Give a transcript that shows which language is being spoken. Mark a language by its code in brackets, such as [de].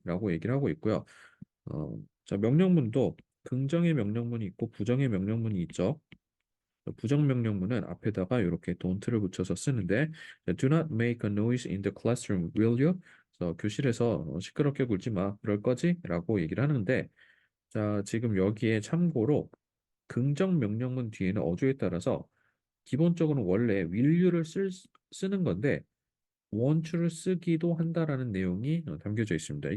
[ko] 라고 얘기를 하고 있고요. 자, 명령문도 긍정의 명령문이 있고 부정의 명령문이 있죠. 부정 명령문은 앞에다가 이렇게 don't를 붙여서 쓰는데 [en] Do not make a noise in the classroom, will you? [ko] 그래서 교실에서 시끄럽게 굴지 마. 그럴 거지? 라고 얘기를 하는데 자, 지금 여기에 참고로 긍정 명령문 뒤에는 어조에 따라서 기본적으로 원래 will you를 쓰는 건데 want to를 쓰기도 한다라는 내용이 담겨져 있습니다.